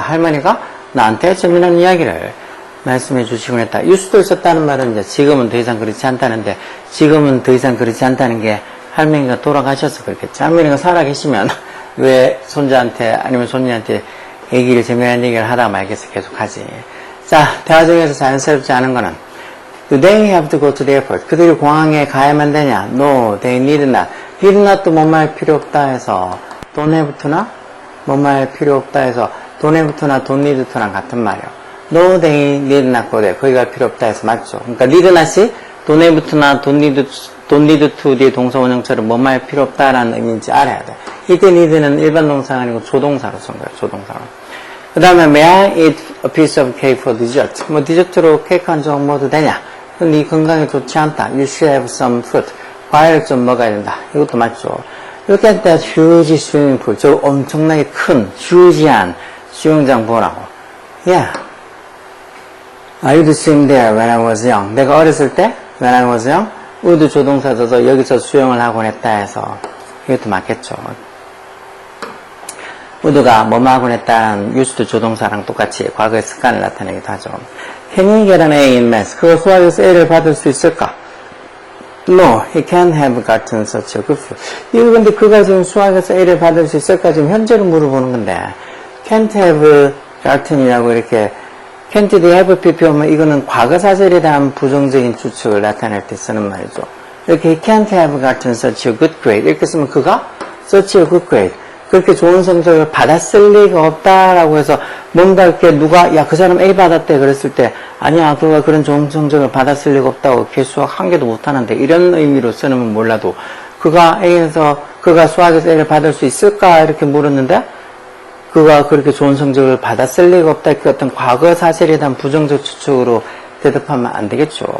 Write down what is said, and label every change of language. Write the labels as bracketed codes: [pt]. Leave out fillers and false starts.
[ko] 할머니가 나한테 재미난 이야기를 말씀해 주시곤 했다. used to 썼다는 말은 이제 지금은 더 이상 그렇지 않다는데 지금은 더 이상 그렇지 않다는 게 할머니가 돌아가셔서 그렇겠지. 할머니가 살아계시면 왜 손자한테 아니면 손녀한테 얘기를 재미난 얘기를 하다 말겠어 계속 하지. 자, 대화 중에서 자연스럽지 않은 거는 [en] Do they have to go to the airport? [ko] 그들이 공항에 가야만 되냐? [en] No, they need not. [ko] need not도 뭔 말 필요 없다 해서 don't have to나 뭔 말 필요 없다 해서 don't have to나 don't need to랑 같은 말이에요. [en] No, they need not go there. [ko] 거기 갈 필요 없다 해서 맞죠. 그러니까 need not이 don't have to나 don't need to 뒤에 동사 원형처럼 뭔 말 필요 없다라는 의미인지 알아야 돼. 이때 need는 일반 동사가 아니고 조동사로 쓴 거예요. 조동사로. 그 다음에 [en] may I eat a piece of cake for dessert? [ko] 디저트로 케이크 한 조각 먹어도 되냐? 네 건강에 좋지 않다. [en] You should have some fruit. [ko] 과일을 좀 먹어야 된다. 이것도 맞죠. [en] Look at that huge swimming pool. [ko] 저 엄청나게 큰, huge한 수영장 보라고. [en] Yeah. I used to swim there when I was young. [ko] 내가 어렸을 때, [en] when I was young, [ko] would 조동사 써서 여기서 수영을 하곤 했다 해서 이것도 맞겠죠. would가 뭐뭐 하곤 했다는 used 조동사랑 똑같이 과거의 습관을 나타내기도 하죠. [en] Can he get an A in math? [ko] 그거 수학에서 A를 받을 수 있을까? [en] No, he can't have gotten such a good. [ko] 이거 근데 그가 지금 수학에서 A를 받을 수 있을까? 지금 현재로 물어보는 건데 [en] can't have gotten [ko] 이라고 이렇게 can't have pp 오면 이거는 과거 사실에 대한 부정적인 추측을 나타낼 때 쓰는 말이죠. 이렇게 [en] he can't have gotten such a good grade [ko] 이렇게 쓰면 그가 such a good grade 그렇게 좋은 성적을 받았을 리가 없다라고 해서 뭔가 이렇게 누가 야 그 사람 A 받았대 그랬을 때 아니야 그가 그런 좋은 성적을 받았을 리가 없다고 걔 수학 한 개도 못하는데 이런 의미로 쓰면 몰라도 그가 수학에서 A를 받을 수 있을까 이렇게 물었는데 그가 그렇게 좋은 성적을 받았을 리가 없다 그 어떤 과거 사실에 대한 부정적 추측으로 대답하면 안 되겠죠.